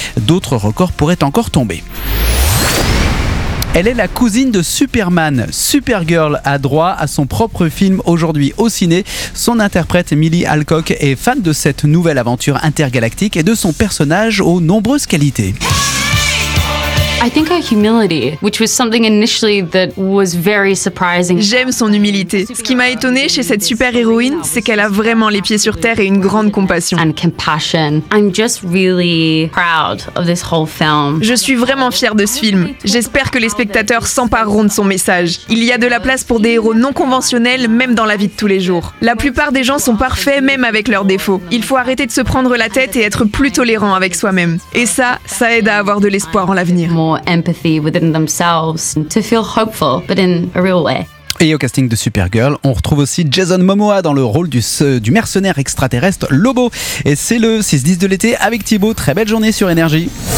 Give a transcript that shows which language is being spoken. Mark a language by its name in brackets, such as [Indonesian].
[French] D'autres records pourraient encore tomber. Elle est la cousine de Superman. Supergirl a droit à son propre film aujourd'hui au ciné. Son interprète Millie Alcock est fan de cette nouvelle aventure intergalactique et de son personnage aux nombreuses qualités. [English] I think her humility, which was something initially that was very surprising. [French] J'aime son humilité. Ce qui m'a étonnée chez cette super-héroïne, c'est qu'elle a vraiment les pieds sur terre et une grande compassion. [English] And compassion. I'm just really proud of this whole film. [French] Je suis vraiment fière de ce film. J'espère que les spectateurs s'empareront de son message. Il y a de la place pour des héros non conventionnels, même dans la vie de tous les jours. La plupart des gens sont parfaits, même avec leurs défauts. Il faut arrêter de se prendre la tête et être plus tolérant avec soi-même. Et ça, ça aide à avoir de l'espoir en l'avenir. [English] More empathy within themselves to feel hopeful, but in a real way. [French] Et au casting de Supergirl, on retrouve aussi Jason Momoa dans le rôle du mercenaire extraterrestre Lobo. Et c'est le 6-10 de l'été avec Thibaut. Très belle journée sur Énergie.